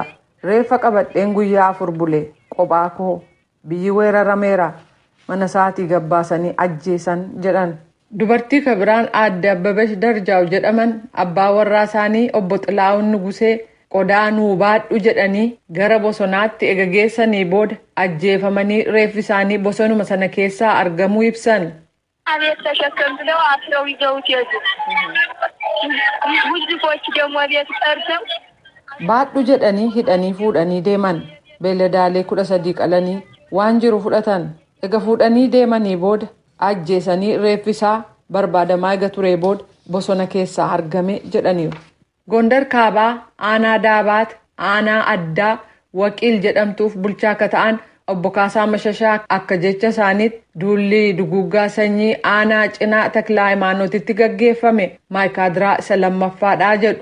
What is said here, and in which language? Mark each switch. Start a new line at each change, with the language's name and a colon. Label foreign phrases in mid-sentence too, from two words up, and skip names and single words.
Oromo: Reeffa qabadheen guyyaa 4 bule qophaa koo biyyi weerarameera mana isaatii gabbaasanii ajjeesan jedhan. Dubartii kabiraan aadde Abbabesh Darjaaw jedhaman abbaa warraa isaanii obbo Xilaa'uun Nugusee qodaa nuu baadhu jedhanii gara bosonaatti ega geessanii booda ajjeefamanii reeffi isaanii bosonuma sana keessaa argamuu ibsan.
Amharic: አቤት ተሸከም ብለው አፍረው ይዘውት ሄዱ። ሙዚቆች ደግሞ ቤት ጠርተው
Oromo: baadhu jedhanii hidhanii fuudhanii deeman. Beeladaalee 13 qalanii waan jiru fudhatan. Ega fuudhanii deemanii booda ajjeesanii reeffi isaa barbaadamaa ega ture booda bosona keessaa argame jedhaniiru. Gondar Kaabaa aanaa Daabaat aanaa addaa Waqiil jedhamtuuf bulchaa akka ta'an obbo Kaasaa Mashashaa akka jecha isaaniitti duulli duguggaa sanyii aanaa cinaa Takla Hayimaanotitti gaggeeffame maayikaadiraa isa lammaffaadhaa jedhu.